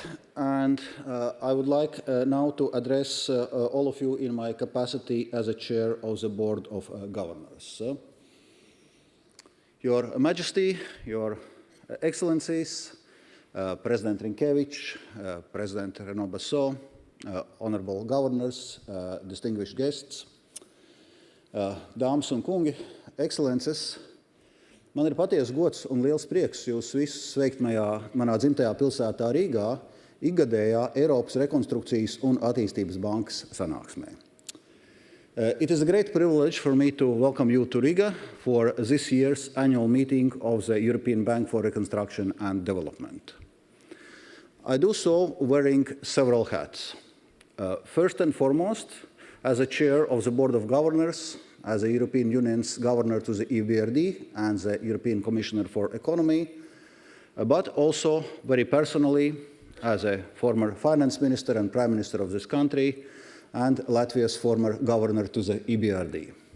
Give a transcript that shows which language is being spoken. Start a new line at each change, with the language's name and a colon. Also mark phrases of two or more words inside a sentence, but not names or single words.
English: And I would like now to address all of you in my capacity as a chair of the Board of Governors. Your Majesty, Your Excellencies, President Rinkēvičs, President Renaud-Basso, Honorable Governors, distinguished guests,
Latvian: Dāmas un kungi, Excellences, man ir patiesa gods un liels prieks jūs visus sveikt manā dzimtajā pilsētā Rīgā ikgadējā Eiropas Rekonstrukcijas un attīstības bankas sanāksmē.
English: It is a great privilege for me to welcome you to Riga for this year's annual meeting of the European Bank for Reconstruction and Development. I do so wearing several hats. First and foremost, as a chair of the Board of Governors, as the European Union's governor to the EBRD and the European Commissioner for Economy, but also very personally as a former finance minister and prime minister of this country and Latvia's former governor to the EBRD.